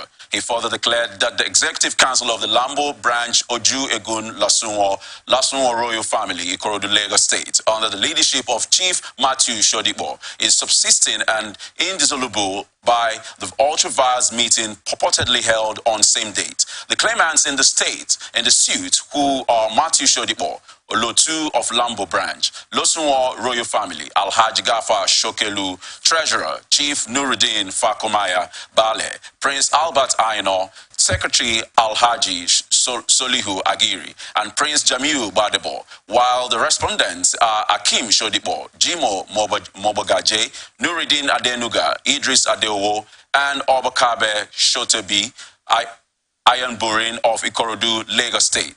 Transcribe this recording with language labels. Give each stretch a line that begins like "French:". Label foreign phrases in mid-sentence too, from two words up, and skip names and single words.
English: He further declared that the Executive Council of the Lambo Branch Oju Egun Lasunwo Royal Family, Ikorodu, Lagos State, under the leadership of Chief Matthew Shodipo, is subsisting and indissoluble by the ultra-vires meeting purportedly held on same date. The claimants in the suit, who are Matthew Shodipo, Olotu of Lambo Branch, Losunwo Royal Family, Alhaji Gafar Shokelu, Treasurer, Chief Nuruddin Fakomaya Bale, Prince Albert Aino, Secretary Alhaji Solihu Agiri, and Prince Jamiu Badebo, while the respondents are Akim Shodipo, Jimo Mobogaje, Nuruddin Adenuga, Idris Adeowo, and Obakabe Shotebi, Iron Burin of Ikorodu, Lagos State.